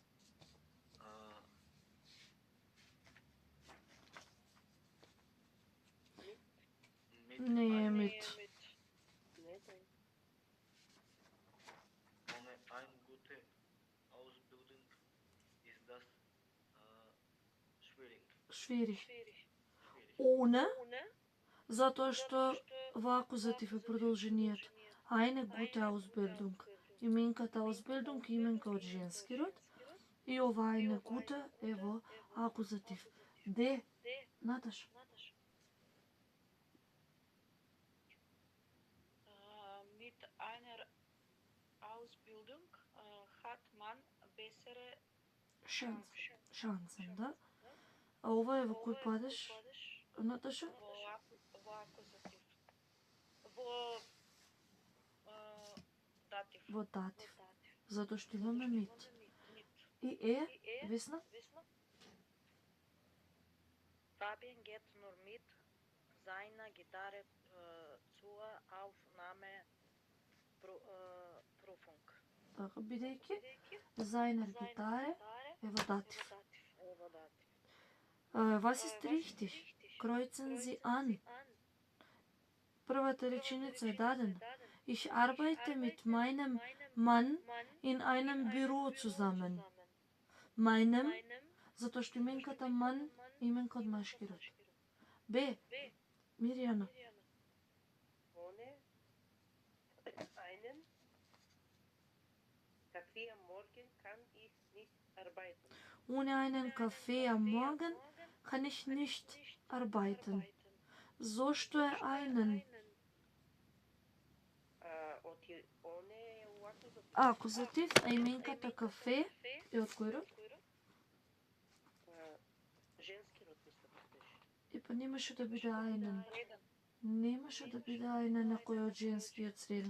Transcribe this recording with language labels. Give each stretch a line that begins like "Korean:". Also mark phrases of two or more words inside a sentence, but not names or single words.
German: Nee, mit. Ohne eine gute Ausbildung ist das schwierig. Ohne,
Macedonian: затоа што во акузатив е продолжениот.
German: Eine gute Ausbildung.
Macedonian: Именката Ausbildung е именка од женски род и ова
German: eine gute
Macedonian: е во акузатив. Д. Наташа.
German: Mit einer Ausbildung hat man bessere
Macedonian: Шансен, да? А ова е во кој падеш, Наташа? во акузатив. Во датив. Во датив. Затоа што имаме mit. И Весна?
German: Fabian geht nur mit seiner Gitarre zur Aufnahmeprüfung.
Macedonian: Така, бидејќи
German: seiner Gitarre
Macedonian: е во датив.
German: Was ist richtig? Kreuzen Sie an.
Macedonian: Првата реченица е дадена.
German: Ich arbeite mit meinem Mann in einem Büro zusammen. Meinem,
Macedonian: затоа што именката Mann е именка од машки род. Б. Миријана.
German: Ohne einen Kaffee am Morgen kann ich nicht arbeiten. Ohne einen Kaffee am Morgen kann ich nicht arbeiten.
Macedonian: Зошто е einen? Акузатив, а именката кафе е од кој род? Женски род, мисля, беше. И па немаше да биде einen. Немаше да биде einen некој од женскиот среден.